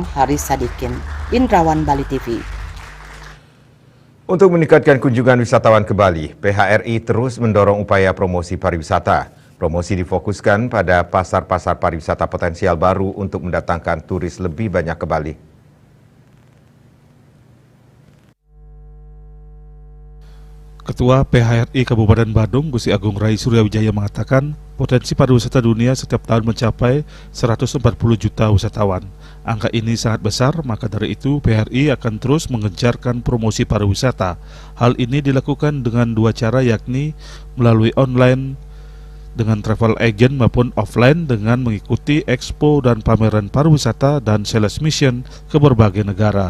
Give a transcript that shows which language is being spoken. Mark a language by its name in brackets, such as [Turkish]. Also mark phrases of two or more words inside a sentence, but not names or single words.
[Indonesian] Haris Sadikin. Indrawan, Bali TV. Untuk meningkatkan kunjungan wisatawan ke Bali, PHRI terus mendorong upaya promosi pariwisata. Promosi difokuskan pada pasar-pasar pariwisata potensial baru untuk mendatangkan turis lebih banyak ke Bali. Ketua PHRI Kabupaten Badung, Gusti Agung Rai Suryawijaya mengatakan, potensi pariwisata dunia setiap tahun mencapai 140 juta wisatawan. Angka ini sangat besar, maka dari itu PHRI akan terus mengencarkan promosi pariwisata. Hal ini dilakukan dengan 2 cara, yakni melalui online dengan [English] travel agent [Indonesian] maupun offline dengan mengikuti expo dan pameran pariwisata dan [English] sales mission [Indonesian] ke berbagai negara.